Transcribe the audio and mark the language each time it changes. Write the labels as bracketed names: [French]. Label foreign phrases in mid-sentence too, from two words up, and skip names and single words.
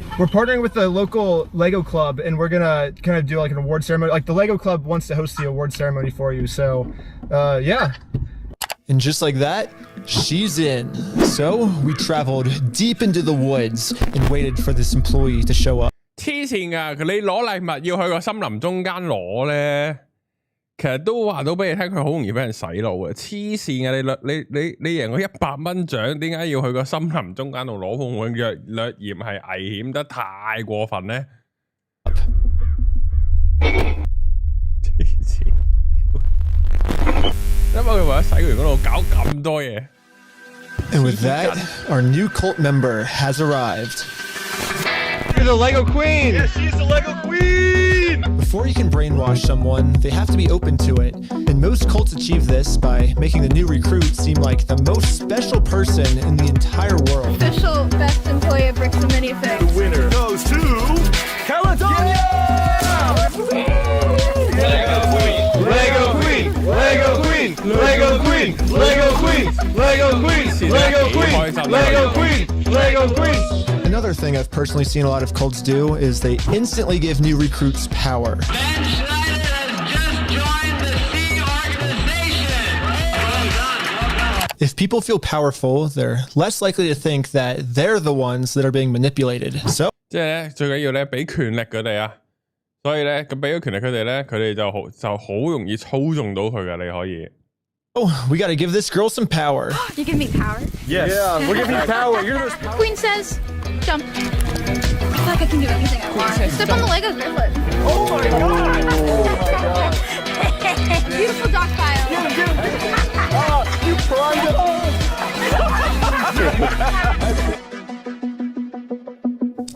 [English] We're partnering with the local Lego club, and we're gonna kind of do like an award ceremony. Like the Lego club wants to host the award ceremony for you, so yeah. And just like that, she's in. So we traveled deep into the woods and waited for this employee to show up. [Cantonese] 黐線㗎，你攞禮物要去個森林中間攞咧，其實都話到俾你聽，佢好容易俾人洗腦嘅。黐線嘅，你贏個100蚊獎，點解要去個森林中間度攞？會唔會略嫌係危險得太過分咧？黐線！因為佢為咗洗完嗰度搞咁多嘢。 [English] And with that, our new cult member has arrived. You're the Lego Queen! Yes, she's the Lego Queen! Before you can brainwash someone, they have to be open to it. And most cults achieve this by making the new recruit seem like the most special person in the entire world. Official best employee of Bricks and Minifigs. The winner goes to... Caledonia! Lego Queen! Lego Queen! Lego Queen! Lego Queen! Lego Queen! Lego Queen! Lego Queen! Lego Queen! Lego green. Another thing I've personally seen a lot of cults do is they instantly give new recruits power. If people feel powerful, they're less likely to think that they're the ones that are being manipulated. So [Cantonese] 即係咧，最緊要咧俾權力佢哋啊，所以咧咁俾咗權力佢哋咧，佢哋就好容易操縱到佢噶，你可以。 [English] Oh, we gotta give this girl some power. You give me power? Yes. Yeah, we're giving you power. You're the Queen says, jump. I feel like I can do anything I want. Step on the Lego griffin. Oh my god! Oh my god! Beautiful dog pile. You primed it all.